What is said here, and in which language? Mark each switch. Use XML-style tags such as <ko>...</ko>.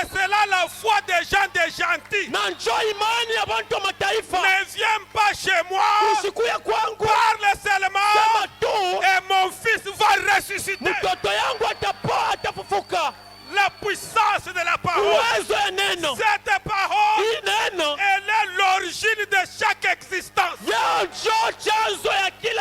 <fr>c'est cela la foi des gens des gentils.</fr> <sw>Na njoo imani ya watu wa mataifa,</sw> <fr>Ne viens pas chez moi.</fr> <sw>usikuye kwangu,</sw> <fr>Parle seulement.</fr> <sw>sema tu,</sw> <fr>Et mon fils va ressusciter.</fr> <sw>mtoto yangu atapoa, atafufuka.</sw> <fr>La puissance de la parole.</fr> <sw>Uwezo ya neno,</sw> <fr>Cette parole,</fr> <sw>hii neno</sw> <fr>elle est l'origine de chaque existence.</fr> <sw>yao njoo chanzo ya kila</sw>